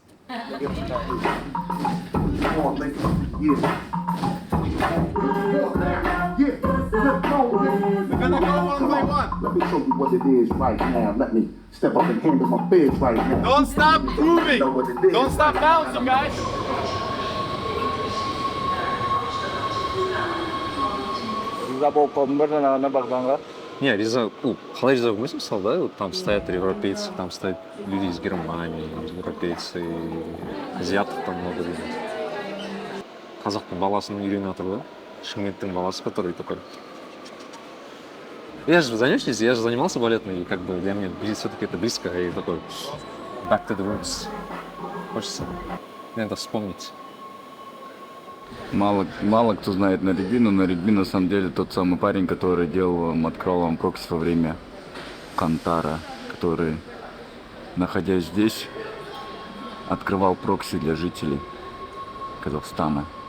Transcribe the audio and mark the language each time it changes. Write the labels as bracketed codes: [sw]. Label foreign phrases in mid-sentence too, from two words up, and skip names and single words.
[en] We're gonna go one by one. Let me show you what it is right now. Let me step up and handle my biz right now. Don't stop moving! Don't stop bouncing, guys! [kk] Не, риза, қалай риза болмайсың мысалы, да? [ru] Вот там стоят европейцы, там стоят люди из Германии, европейцы, азиатов там много людей. [kk] Қазақтың баласын үйреніп жатыр, да? Шымкенттің баласы, [ru] который такой. Я же занимался балетом, и как бы для меня все-таки это близко, и такой [en] back to the roots. [ru] Хочется это вспомнить. Мало кто знает Наридби, но Наридби на самом деле тот самый парень, который открыл вам прокси во время Кантара, который, находясь здесь, открывал прокси для жителей Казахстана.